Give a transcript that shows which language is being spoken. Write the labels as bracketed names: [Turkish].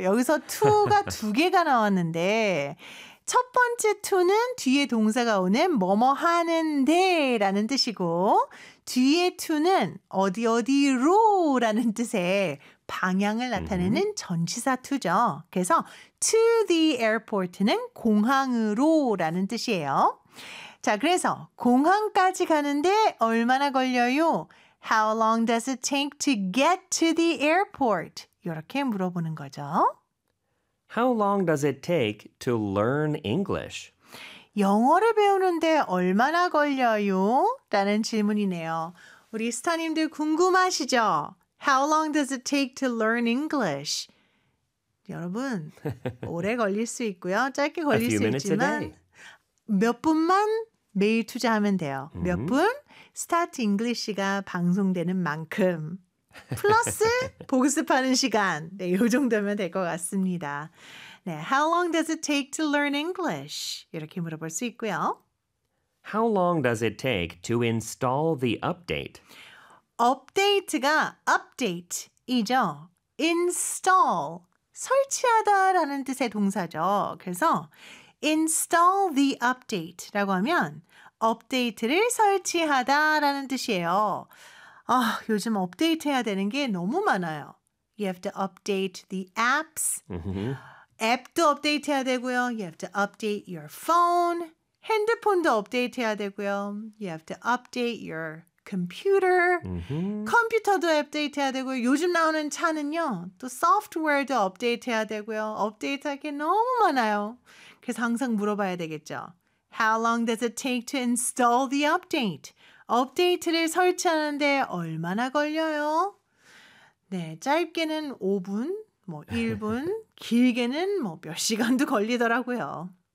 [Korean] 여기서 to가 두 개가 나왔는데 첫 번째 to는 뒤에 동사가 오는 뭐뭐 하는데 라는 뜻이고 뒤에 to는 어디 어디로 라는 뜻의 방향을 나타내는 전치사 to죠. 그래서 to the airport는 공항으로 라는 뜻이에요. 자, 그래서 공항까지 가는데 얼마나 걸려요? [English] How long does it take to get to the airport? [Korean] 이렇게 물어보는 거죠. [English] How long does it take to learn English? [Korean] 영어를 배우는데 얼마나 걸려요? 라는 질문이네요. 우리 스타님들 궁금하시죠? [English] How long does it take to learn English? [Korean] 여러분, 오래 걸릴 수 있고요. 짧게 걸릴 수 있지만 몇 분만 매일 투자하면 돼요. 몇 분? Start English가 방송되는 만큼. 플러스 복습하는 시간. 네, 이 정도면 될 것 같습니다. [English] 네, How long does it take to learn English? [Korean] 이렇게 물어볼 수 있고요. [English] How long does it take to install the update? [Korean] Update가 update이죠. Install, 설치하다 라는 뜻의 동사죠. 그래서 install the update라고 하면 업데이트를 설치하다 라는 뜻이에요. 아, 요즘 업데이트 해야 되는 게 너무 많아요. [English] You have to update the apps. Mm-hmm. [Korean] 앱도 업데이트 해야 되고요. [English] You have to update your phone. [Korean] 핸드폰도 업데이트 해야 되고요. [English] You have to update your computer. Mm-hmm. [Korean] 컴퓨터도 업데이트 해야 되고요. 요즘 나오는 차는요. 또 소프트웨어도 업데이트 해야 되고요. 업데이트 할 게 너무 많아요. 그래서 항상 물어봐야 되겠죠. [English] How long does it take to install the update? [Korean] 업데이트를 설치하는데 얼마나 걸려요? 네, 짧게는 5분, 뭐 1분, 길게는 뭐 몇 시간도 걸리더라고요.